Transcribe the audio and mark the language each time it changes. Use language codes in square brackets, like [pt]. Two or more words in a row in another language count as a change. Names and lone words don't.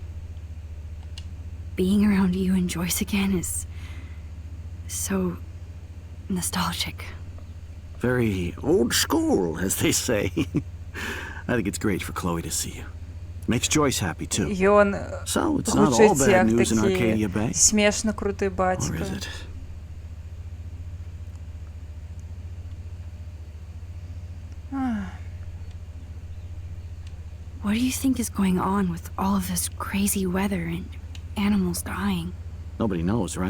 [en] Being around you and Joyce again is so nostalgic. Very old school, as they say. I think it's great for Chloe to see you. Makes Joyce happy, too. [be] Ён [en] So, it's not all [be] гучыць [en] bad [be] як [en] news in [be] такі [en] Arcadia Bay. [be] смешна круты [en] Or [be] бацька. [en] is it? What do you think is going on with all of this crazy weather and animals dying? Nobody knows, right?